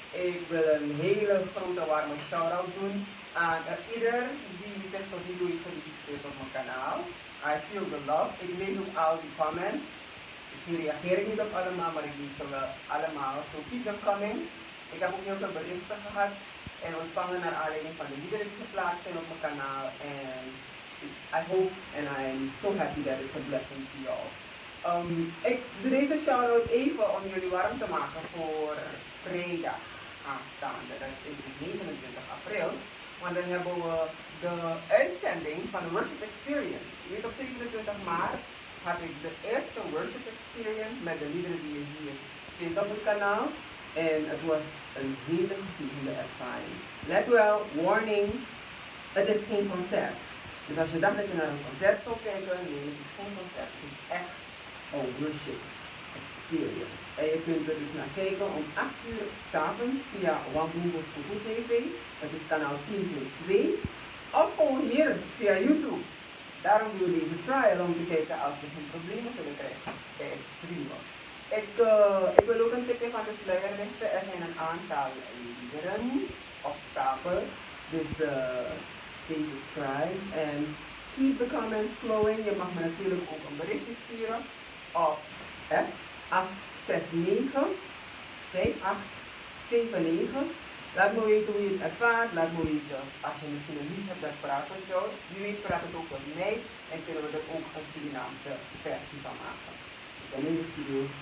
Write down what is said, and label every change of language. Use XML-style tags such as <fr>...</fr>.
<nl>Ik wil een hele grote warme shout-out doen aan ieder die zich tot nu toe heeft geregistreerd op mijn kanaal.</nl> <en>I feel the love.</en> <nl>Ik lees ook al die comments. Misschien reageer ik niet op allemaal, maar ik lees ze wel allemaal.</nl> <en>So keep them coming.</en> <nl>Ik heb ook heel veel berichten gehad en ontvangen naar aanleiding van de liederen die geplaatst zijn op mijn kanaal.</nl> <en>En I hope and I'm so happy that it's a blessing to you all.</en> <nl>Ik doe deze shout-out even om jullie warm te maken voor vrijdag aanstaande. Dat is dus 29 april. Want dan hebben we de uitzending van de Worship Experience. Je weet, op 27 maart had ik de eerste Worship Experience met de liederen die je hier vindt op het kanaal. En het was een hele gezegende ervaring. Let wel, warning, het is geen concert. Dus als je dacht dat je naar een concert zou kijken, nee, het is geen concert. Het is echt een worship experience. En je kunt er dus naar kijken om 8 uur 's avonds via Wamboebo's Kuku TV. Dat is kanaal 10.2. Of gewoon hier via YouTube. Daarom doen we deze trial om te kijken of je geen problemen zullen krijgen bij het streamen. Ik wil ook een tipje van de sluier lichten. Er zijn een aantal liederen op stapel.</nl> <en>Dus stay subscribed en keep the comments flowing.</en> <nl>Je mag me natuurlijk ook een berichtje sturen op 869 5879. Laat me weten hoe je het ervaart. Laat me weten als je misschien een lied hebt dat praat met jou. Wie weet praat het ook met mij en kunnen we er ook een Surinaamse versie van maken. Ik ben in de studio.</nl>